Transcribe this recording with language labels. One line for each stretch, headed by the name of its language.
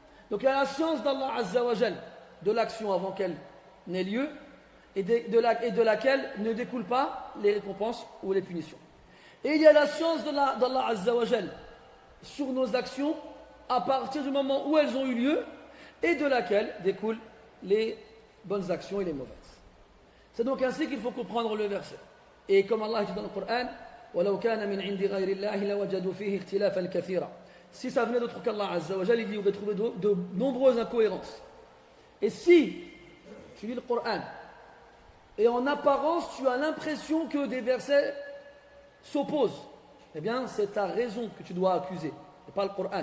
French: Donc il y a la science d'Allah Azza wa Jalla de l'action avant qu'elle n'ait lieu et de laquelle ne découlent pas les récompenses ou les punitions. Et il y a la science d'Allah Azza wa Jalla sur nos actions à partir du moment où elles ont eu lieu et de laquelle découlent les bonnes actions et les mauvaises. C'est donc ainsi qu'il faut comprendre le verset. Et comme Allah dit dans le Coran,
Arabic: وَلَوْ كَانَ مِنْ عِنْدِ غَيْرِ اللَّهِ لَوَجَدُوا فِيهِ اخْتِلَافًا كَثِيرًا.
French: Si ça venait d'autre qu'Allah Azza wa Jalla, il dit, vous allez trouver de nombreuses incohérences. Et si tu lis le Coran et en apparence tu as l'impression que des versets s'opposent, eh bien c'est ta raison que tu dois accuser, et pas le Coran.